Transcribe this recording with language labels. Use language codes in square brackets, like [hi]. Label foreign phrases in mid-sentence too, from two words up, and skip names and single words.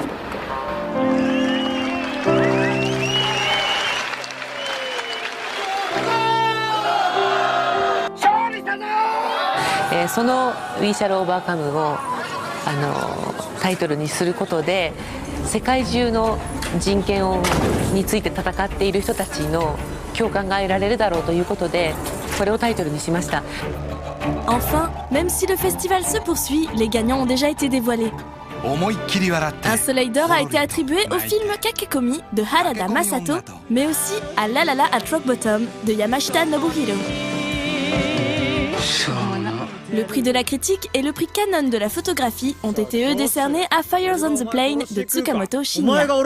[ja] その「We Shall Overcome」をタイトルにすることで世界中の人権について戦っている人たちの共感が得られるだろうということでこれをタイトルにしました。 [fr] Enfin, même si le festival se poursuit, les gagnants ont déjà été dévoilés. Un soleil d'or a été attribué au film Kakekomi de Harada Masato, mais aussi à La La La at Rock Bottom de Yamashita Nobuhiro. Le prix de la critique et le prix Canon de la photographie ont été eux décernés à Fires on the Plain de Tsukamoto Shinya.